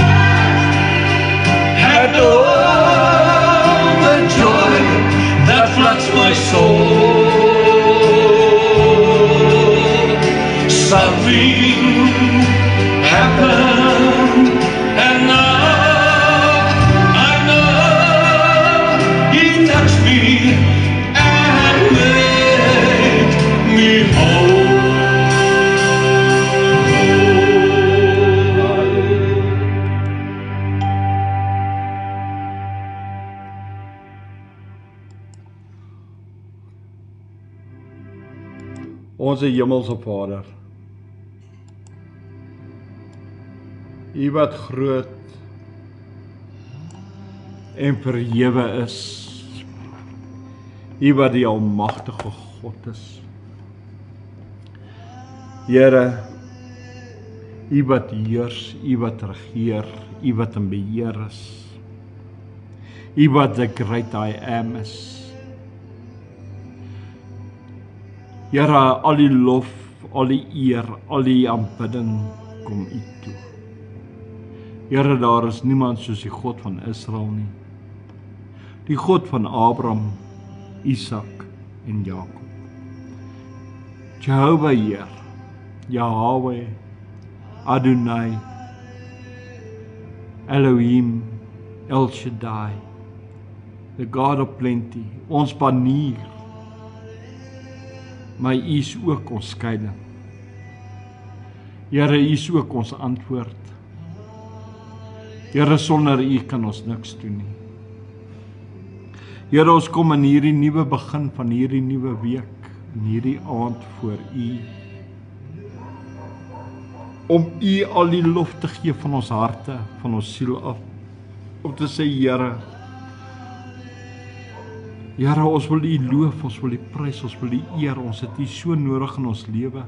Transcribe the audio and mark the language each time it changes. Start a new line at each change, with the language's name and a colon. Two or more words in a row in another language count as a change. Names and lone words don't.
English: And oh, the joy that floods my soul. Something happened, and now I know he touched me and made me whole.
Afrikaans: Onze hemelse Vader, U wat groot en verhewe is, U wat die almagtige God is. Here, U wat heers, U wat regeer, U wat in beheer is, U wat
English: the great I am
Afrikaans: is. Here, al die lof, al die eer, al die aanbidding kom U toe. Here, daar is niemand soos die God van Israel nie. Die God van Abraham, Isak en Jakob. Jehovah Heer, Yahweh, Adonai, Elohim, El Shaddai,
English: the God of plenty,
Afrikaans: ons banier, maar U is ook ons skuilings. Here, U is ook ons antwoord. Here, sonder U kan ons niks doen nie. Here, ons kom in hierdie nuwe begin van hierdie nuwe week, in hierdie aand voor U, om U al die lof te gee van ons harte, van ons siel af, om te sê, Here, Here, ons wil U loof, ons wil U prys, ons wil U eer, ons het U so nodig in ons lewe.